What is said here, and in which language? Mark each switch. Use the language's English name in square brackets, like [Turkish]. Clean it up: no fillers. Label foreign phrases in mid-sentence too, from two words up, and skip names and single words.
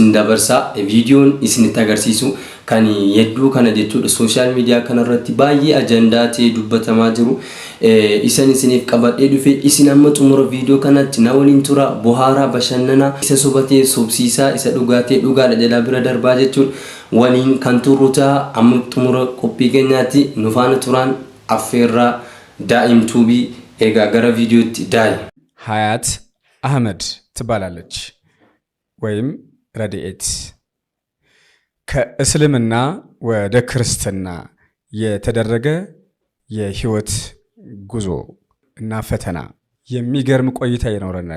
[Oromo] dabarsaa viidiyoon isinitti agarsiisu kan yedduu kana jechuudha [English] social media [Oromo] kanarratti baay'ee ajandaa ta'ee dubbatamaa jiru isan isiniif qabadhee dhufe isin amma xumura viidiyoo kanatti na waliin tura bohaaraa bashannanaa isa sobatee sobsiisaa isa dhugaatee dhugaadha jedhaa bira darbaa jechuun waliin kan turrutaa amma xumura qophii keenyaatti nufaana turaan affeerraa daa'imtuubii egaa gara viidiyootti daa'i [Amharic] ሀያት አህመድ ትባላለች ወይም ረዲኤት ከእስልምና ወደ ክርስትና የተደረገ የህይወት ጉዞ እና ፈተና የሚገርም ቆይታ ይኖረናል